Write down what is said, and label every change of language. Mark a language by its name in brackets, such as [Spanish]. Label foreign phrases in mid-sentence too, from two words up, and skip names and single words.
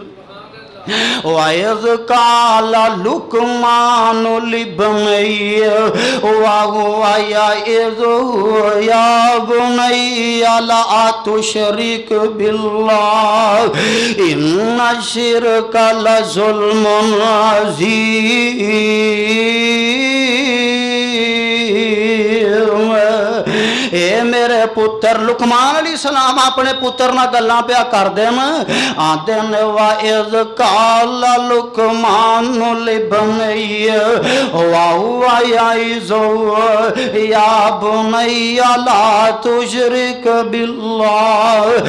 [Arabic] وإذ قال لقمان لابنه وهو يعظه يا بني لا تشرك بالله إن الشرك لظلم عظيم. [Punjabi] اے میرے پتر لقمان علیہ السلام اپنے پتر نال گلاں پیا کردے نہ آندے نے [Arabic] وإذ قال لقمان لابنه وهو يعظ يا بني لا تشرك بالله.